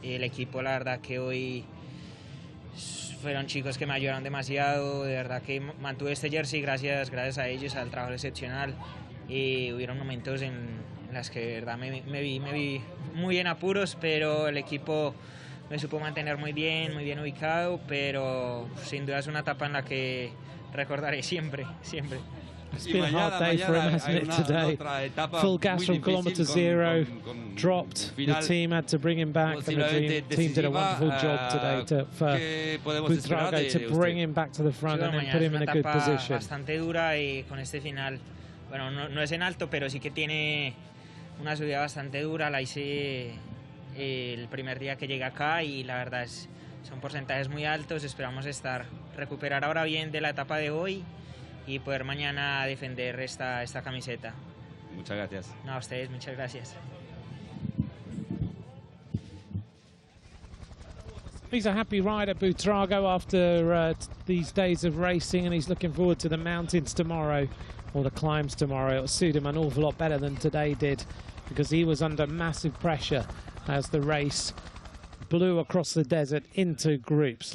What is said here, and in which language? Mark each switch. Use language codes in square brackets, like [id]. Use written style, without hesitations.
[es] El equipo, la verdad que hoy fueron chicos que me ayudaron demasiado, de verdad que mantuve este jersey gracias a ellos, al trabajo excepcional. Hubieron momentos en las que de verdad me vi muy en apuros, pero el equipo me supo mantener muy bien ubicado, pero sin duda es una etapa en la que recordaré siempre. [en] It's been a hard day for him, hasn't it, today? Full gas from kilometre 0, dropped. The team had to bring him back, and the team did a wonderful job today for Buitrago to bring him back to the front and then put him in a good position. [es] Bastante dura, y con este final, bueno, no es en alto, pero sí que tiene una subida bastante dura. La hice el primer día que llegué acá y la verdad son porcentajes muy altos. Esperamos recuperar ahora bien de la etapa de hoy y poder mañana defender esta camiseta. Muchas gracias. No, a ustedes, muchas gracias. [en] He's a happy rider, Buitrago, after these days of racing, and he's looking forward to the mountains tomorrow, or the climbs tomorrow. It'll suit him an awful lot better than today did, because he was under massive pressure as the race blew across the desert into groups.